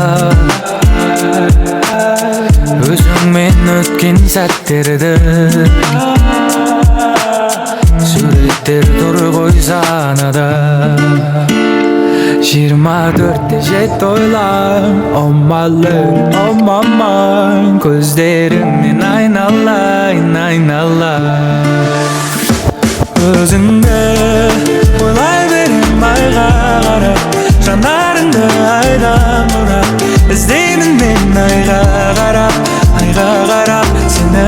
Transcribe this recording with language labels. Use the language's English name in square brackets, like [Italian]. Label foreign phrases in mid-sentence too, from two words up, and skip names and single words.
[Kazakh] Өзіңмен өткен сәттерді суреттер тұр ғой санада. 24-те жет ойлам, [English] oh my love, oh my mind. [Kazakh] Көздеріңнен айналайын. Өзіңді ойлай берем айға қарап, жанарыңды айдан бұрап, іздеймін мен айға қарап сені.